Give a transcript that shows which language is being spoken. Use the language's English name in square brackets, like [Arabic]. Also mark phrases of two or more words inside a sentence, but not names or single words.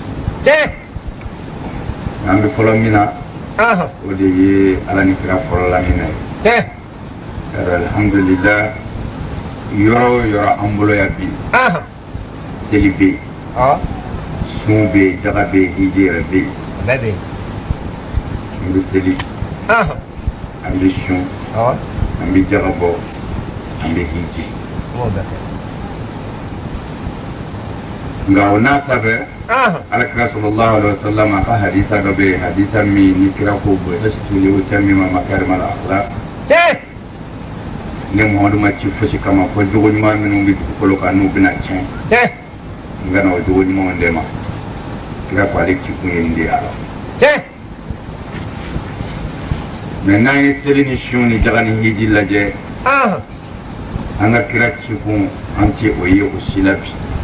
[Bambara] kan an bɛ fɔlɔ min na o de ye ala ni kira fɔlɔ la min na ye alhamdulillah yɔrɔ o yɔrɔ an bolo yan bi seli bɛ yen sun bɛ yen daga bɛ yen hiji yɛrɛ bɛ yen an bɛ seli an bɛ sun an bɛ jaga bɔ an bɛ hiji nka o n'a ta bɛɛ alakira [Arabic] صلى الله عليه وسلم [Bambara] a ka hadisa dɔ bɛ yen hadisa min ni kira ko bɔ ɛsitu ye o cɛ min ma [Arabic] مكارم الأخلاق [Bambara] ne Muhamadu ma ci fosi kama fo jogo ɲuman minnu bɛ dugukolo kan n'u bɛna tiɲɛ n ka na o jogo ɲumanw de ma kira ko ale ci kun ye nin de ye a la mɛ n'an ye seli ni sun ni daga ni hiji lajɛ an ka kira ci kun an tɛ o ye o si la bi